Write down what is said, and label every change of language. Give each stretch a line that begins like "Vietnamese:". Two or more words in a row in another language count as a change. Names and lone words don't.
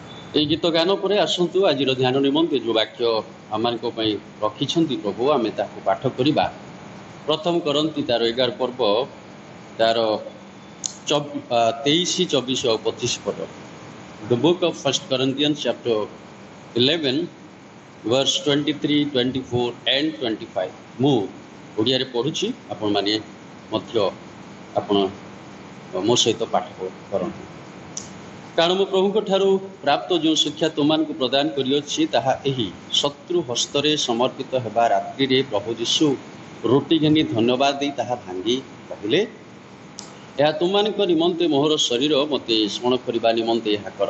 Odia: এই ଗୀତ ଗାନ ପରେ ଆସନ୍ତୁ ଆଜିର ଧ୍ୟାନ ନିମନ୍ତେ ଯେଉଁ ବାକ୍ୟ ଆମମାନଙ୍କ ପାଇଁ ରଖିଛନ୍ତି ପ୍ରଭୁ ଆମେ ତାକୁ ପାଠ କରିବା। ପ୍ରଥମ କରନ୍ତି ତାର 11 ପର୍ବ ତାର 23, 24 ଆଉ 25 ପଦ।
English: The book of 1 Corinthians chapter 11 verse 23, 24 and 25
Odia: ମୁଁ ଓଡ଼ିଆରେ ପଢ଼ୁଛି, ଆପଣମାନେ ମଧ୍ୟ ଆପଣ ମୋ ସହିତ ପାଠ କରନ୍ତୁ। କାରଣ ମୁଁ ପ୍ରଭୁଙ୍କ ଠାରୁ ପ୍ରାପ୍ତ ଯେଉଁ ଶିକ୍ଷା ତୁମମାନଙ୍କୁ ପ୍ରଦାନ କରିଅଛି ତାହା ଏହି, ଶତ୍ରୁ ହସ୍ତରେ ସମର୍ପିତ ହେବା ରାତ୍ରିରେ ପ୍ରଭୁ ଯୀଶୁ ରୁଟି ଘେନି ଧନ୍ୟବାଦ ଦେଇ ତାହା ଭାଙ୍ଗି କହିଲେ, ଏହା ତୁମମାନଙ୍କ ନିମନ୍ତେ ମୋହର ଶରୀର, ମୋତେ ସ୍ମରଣ କରିବା ନିମନ୍ତେ ଏହା କର।